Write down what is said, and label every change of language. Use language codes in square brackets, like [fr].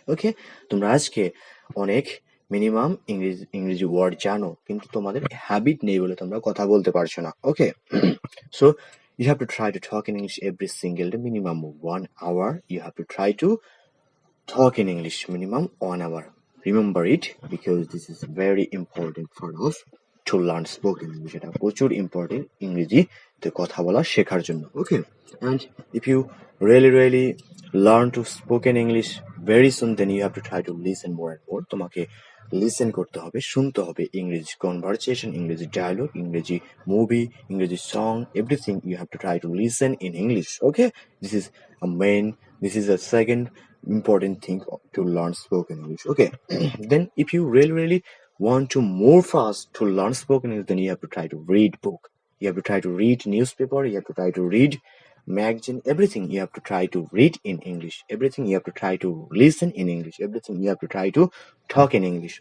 [bn] Okay, তোমরা আজকে অনেক মিনিমাম ইংরেজি ওয়ার্ড জানো, কিন্তু তোমাদের হ্যাবিট নেই বলে তোমরা কথা বলতে পারছো না. [en] Okay, so you have to try to talk in English every single day, minimum 1 hour. You have to try to talk in English minimum 1 hour. Remember it because this is very important for us to learn spoken English. [bn] এটা প্রচুর important ইংরেজিতে কথা বলা শেখার জন্য. [en] Okay, and if you really learn to spoken English very soon, then you have to try to listen more and more. [bn] তোমাকে listen করতে হবে, শুনতে হবে ইংরেজি কনভারসেশন, ইংরেজি ডায়ালগ, ইংরেজি মুভি, ইংরেজি song, everything [en] you have to try to listen in English. Okay, this is a second important thing to learn spoken English. Okay, then if you really want to move fast to learn spoken English, then you have to try to read book, you have to try to read newspaper, you have to try to read magazine, everything you have to try to read in English, everything you have to try to listen in English, everything you have to try to talk in English.